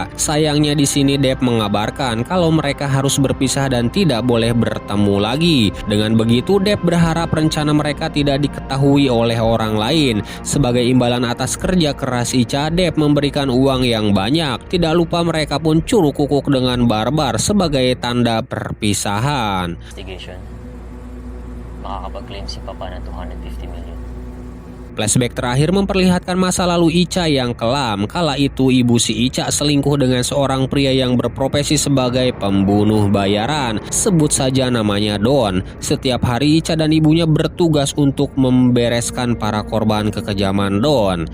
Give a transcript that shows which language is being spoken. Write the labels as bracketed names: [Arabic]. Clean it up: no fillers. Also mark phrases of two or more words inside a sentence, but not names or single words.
[Indonesian] Sayangnya di sini Dep mengabarkan kalau mereka harus berpisah dan tidak boleh bertemu lagi. Dengan begitu Dep berharap rencana mereka tidak diketahui oleh orang lain. Sebagai imbalan atas kerja keras Ica, Dep memberikan uang yang banyak. Tidak lupa mereka pun curug kukuk dengan barbar sebagai tanda perpisahan. [Filipino] Investigation, makakapag-claim si Papa ng 250 million. [Indonesian] Flashback terakhir memperlihatkan masa lalu Ica yang kelam. Kala itu ibu si Ica selingkuh dengan seorang pria yang berprofesi sebagai pembunuh bayaran. Sebut saja namanya Don. Setiap hari Ica dan ibunya bertugas untuk membereskan para korban kekejaman Don.